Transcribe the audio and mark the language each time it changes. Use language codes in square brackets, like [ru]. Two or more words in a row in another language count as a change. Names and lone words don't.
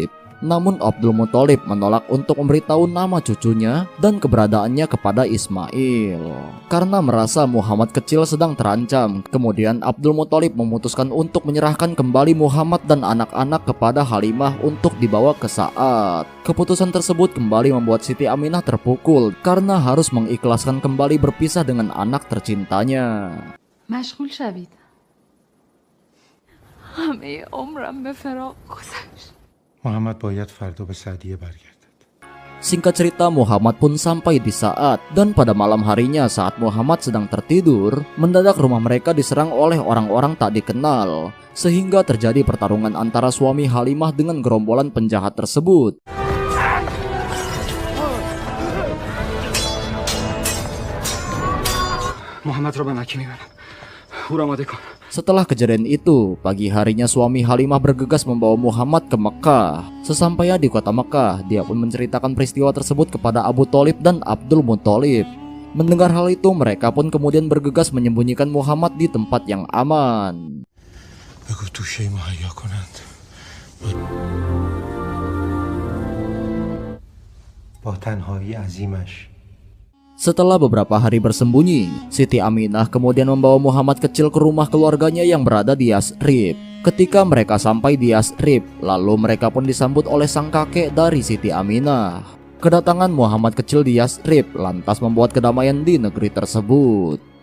[id] Namun Abdul Muthalib menolak untuk memberitahu nama cucunya dan keberadaannya kepada Ismail karena merasa Muhammad kecil sedang terancam. Kemudian Abdul Muthalib memutuskan untuk menyerahkan kembali Muhammad dan anak-anak kepada Halimah untuk dibawa ke Sa'ad. Keputusan tersebut kembali membuat Siti Aminah terpukul karena harus mengikhlaskan kembali berpisah dengan anak tercintanya. [fa] مشغول شوید. همه عمرم به فراق گذشت. محمد باید فردا به سعدیه برگردد. [id] Singkat cerita, Muhammad pun sampai di Sa'ad, dan pada malam harinya saat Muhammad sedang tertidur, mendadak rumah mereka diserang oleh orang-orang tak dikenal, sehingga terjadi pertarungan antara suami Halimah dengan gerombolan penjahat tersebut. [fa] محمد را به مکه میبرم. او را آماده کن. [id] Setelah kejadian itu, pagi harinya suami Halimah bergegas membawa Muhammad ke Mekah. Sesampainya di kota Mekah, dia pun menceritakan peristiwa tersebut kepada Abu Thalib dan Abdul Muthalib. Mendengar hal itu, mereka pun kemudian bergegas menyembunyikan Muhammad di tempat yang aman. [fa] بگو توشه مهیا کنند. با تنهایی عظیمش. [id] Setelah beberapa hari bersembunyi, Siti Aminah kemudian membawa Muhammad kecil ke rumah keluarganya yang berada di Yasrib. Ketika mereka sampai di Yasrib, lalu mereka pun disambut oleh sang kakek dari Siti Aminah. Kedatangan Muhammad kecil di Yasrib lantas membuat kedamaian di negeri tersebut.